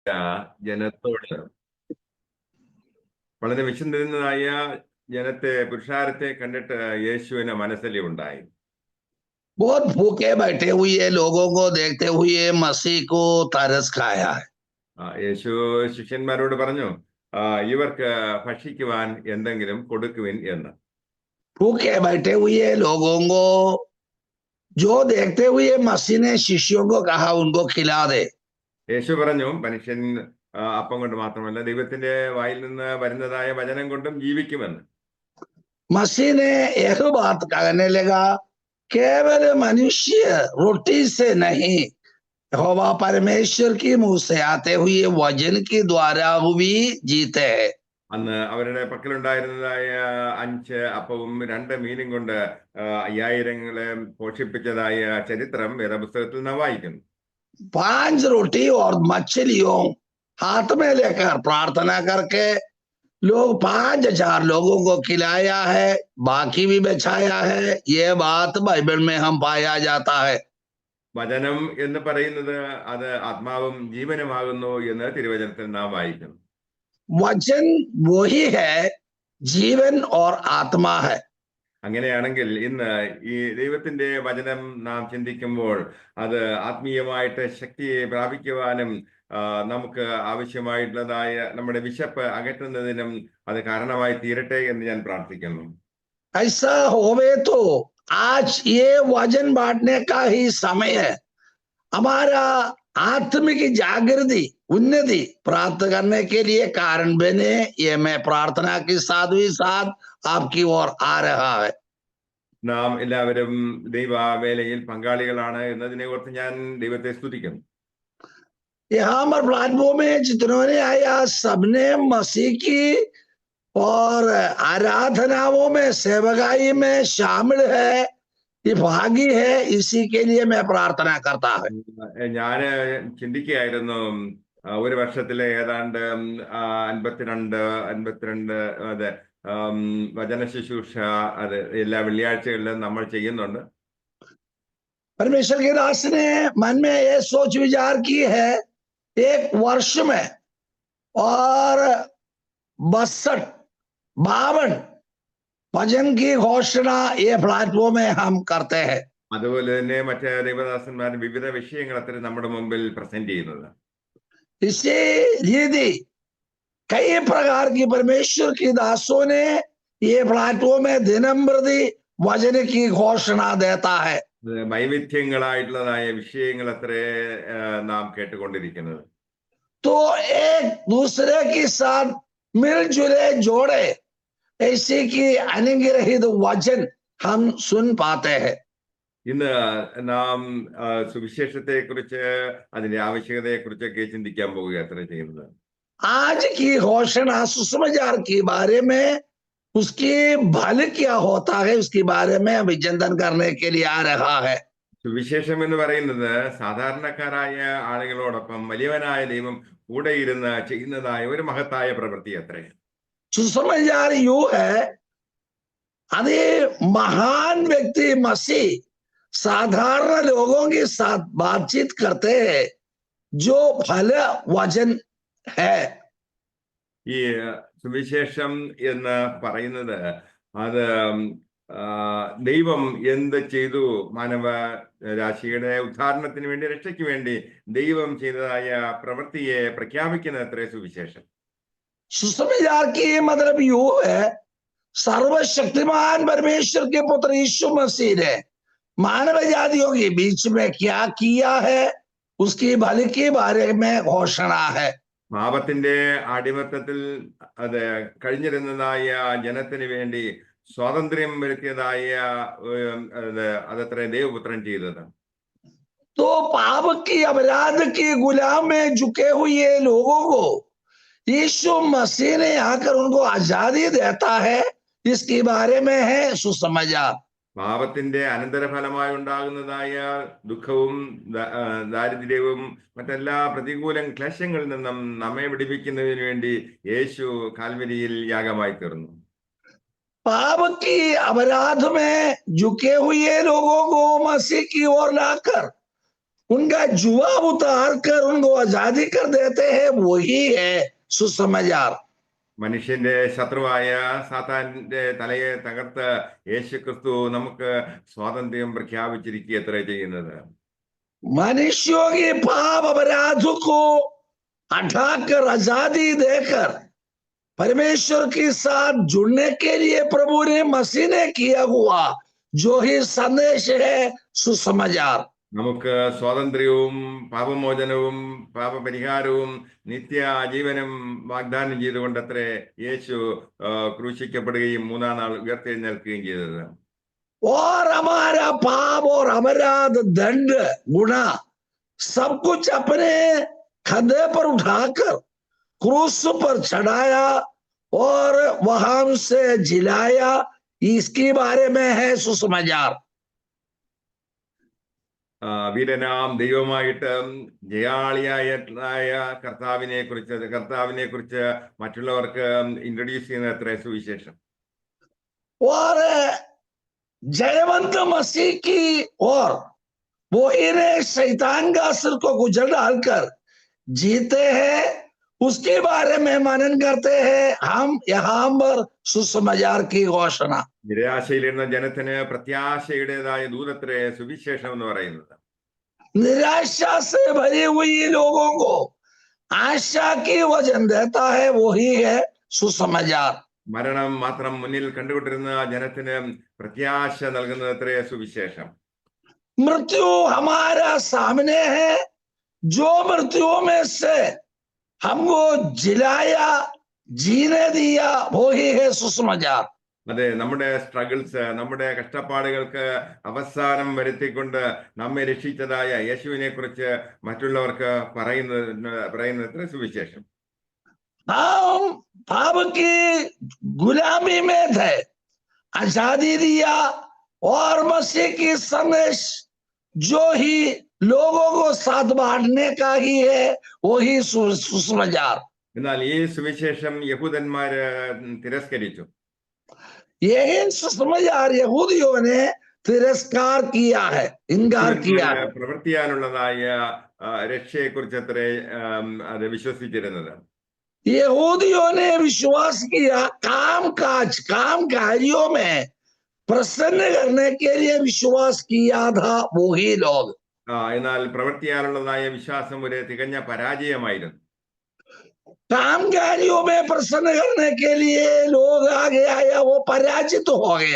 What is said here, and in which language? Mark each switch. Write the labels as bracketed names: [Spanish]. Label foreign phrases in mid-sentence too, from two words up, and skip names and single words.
[Malayalam] ജനത്തോട് വളരെ വിശന്നിരുന്നതായ ജനത്തെ പുരുഷാരത്തെ കണ്ടിട്ട് യേശുവിന് മനസ്സിൽ ഉണ്ടായി. [Hindi] बहुत भूखे बैठे हुए लोगों को देखते हुए मसीह को तरस खाया है. [Malayalam] യേശു ശിഷ്യന്മാരോട് പറഞ്ഞു, ഇവർക്ക് ഭക്ഷിക്കുവാൻ എന്തെങ്കിലും കൊടുക്കുവിൻ എന്ന്. [Hindi] भूखे बैठे हुए लोगों को जो देखते हुए मसीह ने शिष्यों को कहा उनको खिला दे. [Malayalam] യേശു പറഞ്ഞു, മനുഷ്യൻ അപ്പം കൊണ്ട് മാത്രമല്ല ദൈവത്തിന്റെ വായിൽ നിന്ന് വരുന്നതായ വചനം കൊണ്ടും ജീവിക്കുമെന്ന്. [Hindi] मसीह ने यह बात कहने लगा, केवल मनुष्य रोटी से नहीं, यहोवा परमेश्वर की मुंह से आते हुए वचन के द्वारा भी जीते हैं. [Malayalam] അന്ന് അവരുടെ പക്കലുണ്ടായിരുന്നതായ 5 അപ്പവും 2 മീനും കൊണ്ട് 5000 പോഷിപ്പിച്ചതായ ചരിത്രം വേദപുസ്തകത്തിൽ നാം വായിക്കുന്നു. [Hindi] 5 रोटी और मछलियों हाथ में लेकर प्रार्थना करके लोग 5000 लोगों को खिलाया है, बाकी भी बचाया है. ये बात बाइबल में हम पाया जाता है. [Malayalam] വചനം എന്ന് പറയുന്നത് അത് ആത്മാവും ജീവനുമാകുന്നു എന്ന് തിരുവചനത്തിൽ നാം വായിക്കുന്നു. [Hindi] वचन वही है, जीवन और आत्मा है. [Malayalam] അങ്ങനെയാണെങ്കിൽ ഇന്ന് ഈ ദൈവത്തിന്റെ വചനം നാം ചിന്തിക്കുമ്പോൾ അത് ആത്മീയമായിട്ട് ശക്തിയെ പ്രാപിക്കുവാനും നമുക്ക് ആവശ്യമായിട്ടുള്ളതായ നമ്മുടെ വിശപ്പ് അകറ്റുന്നതിനും അത് കാരണമായി തീരട്ടെ എന്ന് ഞാൻ പ്രാർത്ഥിക്കുന്നു. [Hindi] ऐसा होवे तो आज ये वचन बांटने का ही समय है. हमारा आत्मिक जागृति उन्नति प्राप्त करने के लिए कारण बने, ये मैं प्रार्थना के साथ ही साथ आपकी ओर आ रहा है. [Malayalam] നാം എല്ലാവരും ദൈവവേലയിൽ പങ്കാളികളാണ് എന്നതിനെ ഓർത്ത് ഞാൻ ദൈവത്തെ സ്തുതിക്കുന്നു. [Hindi] यहाँ पर प्लेटफॉर्म में जितनों ने आया सबने मसीह की और आराधनाओं में सेवकाई में शामिल है, ये भागी है. इसी के लिए मैं प्रार्थना करता है. [Malayalam] ഞാൻ ചിന്തിക്കുകയായിരുന്നു, ഒരു വർഷത്തിലെ ഏതാണ്ട് 52 അതെ വചന ശുശ്രൂഷ അത് എല്ലാ വെള്ളിയാഴ്ചകളിലും നമ്മൾ ചെയ്യുന്നുണ്ട്. [Hindi] परमेश्वर के दास ने मन में ये सोच विचार की है, एक वर्ष में और 52 भजन की घोषणा ये प्लेटफॉर्म में हम करते हैं. [Malayalam] അതുപോലെ തന്നെ മറ്റേ ദൈവദാസന്മാർ വിവിധ വിഷയങ്ങൾ അത്ര നമ്മുടെ മുമ്പിൽ പ്രസന്റ് ചെയ്യുന്നത്. [Hindi] इसी रीति कई प्रकार की परमेश्वर की दासों ने ये प्लेटफॉर्म में दिनम प्रति वचन की घोषणा देता है. [Malayalam] വൈവിധ്യങ്ങളായിട്ടുള്ളതായ വിഷയങ്ങൾ അത്രേ നാം കേട്ടുകൊണ്ടിരിക്കുന്നത്. [Hindi] तो एक दूसरे के साथ मिलजुले जोड़े ऐसे की अनुग्रहित वचन हम सुन पाते हैं. [Malayalam] ഇന്ന് നാം സുവിശേഷത്തെ കുറിച്ച് അതിന്റെ ആവശ്യകതയെ കുറിച്ചൊക്കെ ചിന്തിക്കാൻ പോവുക അത്ര ചെയ്യുന്നത്. [Hindi] आज की घोषणा सुसमाचार के बारे में, उसकी भल क्या होता है उसके बारे में विचिंतन करने के लिए आ रहा है. [Malayalam] സുവിശേഷം എന്ന് പറയുന്നത് സാധാരണക്കാരായ ആളുകളോടൊപ്പം വലിയവനായ ദൈവം കൂടെ ഇരുന്ന് ചെയ്യുന്നതായ ഒരു മഹത്തായ പ്രവൃത്തി അത്രേ. [Hindi] सुसमाचार यू है, अरे महान व्यक्ति मसीह साधारण लोगों के साथ बातचीत करते हैं, जो फल वचन है. [Malayalam] ഈ സുവിശേഷം എന്ന് പറയുന്നത് അത് ദൈവം എന്ത് ചെയ്തു മാനവ രാശിയുടെ ഉദ്ധാരണത്തിന് വേണ്ടി, രക്ഷയ്ക്ക് വേണ്ടി ദൈവം ചെയ്തതായ പ്രവൃത്തിയെ പ്രഖ്യാപിക്കുന്ന അത്രേ സുവിശേഷം. [Hindi] सुसमाचार की मतलब यू है, सर्वशक्तिमान परमेश्वर के पुत्र यीशु मसीह ने मानव जातियों के बीच में क्या किया है उसकी भल के बारे में घोषणा है. [Malayalam] പാപത്തിന്റെ അടിമത്തത്തിൽ അത് കഴിഞ്ഞിരുന്നതായ ജനത്തിന് വേണ്ടി സ്വാതന്ത്ര്യം വരുത്തിയതായ അതത്ര ദൈവപുത്രൻ ചെയ്തത്. [Hindi] तो पाप की अपराध की गुलाम में झुके हुए लोगों को यीशु मसीह ने आकर उनको आजादी देता है, इसके बारे में है सुसमाचार. [Malayalam] പാപത്തിന്റെ അനന്തരഫലമായി ഉണ്ടാകുന്നതായ ദുഃഖവും ദാരിദ്ര്യവും മറ്റെല്ലാ പ്രതികൂല ക്ലേശങ്ങളിൽ നിന്നും നമ്മെ വിടിപ്പിക്കുന്നതിന് വേണ്ടി യേശു കാൽവരിയിൽ യാഗമായി തീർന്നു. [Hindi] पाप की अपराध में झुके हुए लोगों को मसीह की ओर लाकर उनका जुआ उतार कर उनको आजादी कर देते हैं, वही है सुसमाचार। [Malayalam] മനുഷ്യന്റെ ശത്രുവായ സാത്താന്റെ തലയെ തകർത്ത് യേശു ക്രിസ്തു നമുക്ക് സ്വാതന്ത്ര്യം പ്രഖ്യാപിച്ചിരിക്കുക എത്ര ചെയ്യുന്നത്. [Hindi] मनुष्यों के पाप अपराधों को हटाकर आजादी देकर परमेश्वर के साथ जुड़ने के लिए प्रभु ने मसीह ने किया हुआ जो ही संदेश है सुसमाचार। [Malayalam] നമുക്ക് സ്വാതന്ത്ര്യവും പാപമോചനവും പാപപരിഹാരവും നിത്യ ജീവനും വാഗ്ദാനം ചെയ്തുകൊണ്ട് അത്രേ യേശു ക്രൂശിക്കപ്പെടുകയും മൂന്നാം നാൾ ഉയർത്തെഴുന്നേൽക്കുകയും ചെയ്തത്. [Hindi] और हमारा पाप और अपराध दंड गुना सब कुछ अपने कंधे पर उठाकर क्रूस पर चढ़ाया और वहां से जिलाया, इसके बारे में है सुसमाचार। [Malayalam] വീരനാം ദൈവമായിട്ട് ജയാളിയായ കർത്താവിനെ കുറിച്ച് മറ്റുള്ളവർക്ക് ഇൻട്രൊഡ്യൂസ് ചെയ്യുന്ന എത്ര സുവിശേഷം. [Hindi] और जयवंत मसीह की और वो इन्हें शैतान का सिर को गुजर डालकर जीते हैं, उसके बारे में मनन करते हैं हम यहाँ पर सुसमाचार की घोषणा। [Malayalam] നിരാശയിലിരുന്ന ജനത്തിന് പ്രത്യാശയുടേതായ ദൂതത്രേ സുവിശേഷം എന്ന് പറയുന്നത്. [Hindi] निराशा से भरी हुई लोगों को आशा की वचन देता है, वही है सुसमाचार। [Malayalam] മരണം മാത്രം മുന്നിൽ കണ്ടുകൊണ്ടിരുന്ന ജനത്തിന് പ്രത്യാശ നൽകുന്നത് അത്രേ സുവിശേഷം. [Hindi] मृत्यु हमारा सामने है, जो मृत्युओं में से हमको जिलाया जीने दिया, वही है सुसमाचार। [Malayalam] അതെ, നമ്മുടെ സ്ട്രഗിൾസ്, നമ്മുടെ കഷ്ടപ്പാടുകൾക്ക് അവസാനം വരുത്തിക്കൊണ്ട് നമ്മെ രക്ഷിച്ചതായ യേശുവിനെ കുറിച്ച് മറ്റുള്ളവർക്ക് പറയുന്നത് സുവിശേഷം. [Hindi] हम पाप की गुलामी में थे, आजादी दिया और मसीह की संदेश जो ही लोगों को साथ बांटने का ही है, वही सुसमाचार। [Malayalam] എന്നാൽ ഈ സുവിശേഷം യഹൂദന്മാര് തിരസ്കരിച്ചു. [Hindi] यही सुसमाचार यहूदियों ने तिरस्कार किया है, इनकार किया है। [Malayalam] പ്രവർത്തിയാനുള്ളതായ രക്ഷയെ കുറിച്ച് അത്രേ അത് വിശ്വസിച്ചിരുന്നത്. [Hindi] यहूदियों ने विश्वास किया काम कार्यों में प्रसन्न करने के लिए विश्वास किया था वही लोग। [Malayalam] എന്നാൽ പ്രവർത്തിയാനുള്ളതായ വിശ്വാസം ഒരു തികഞ്ഞ പരാജയമായിരുന്നു. [Hindi] काम कार्यों में प्रसन्न करने के लिए लोग आगे आया, वो पराजित हो गया।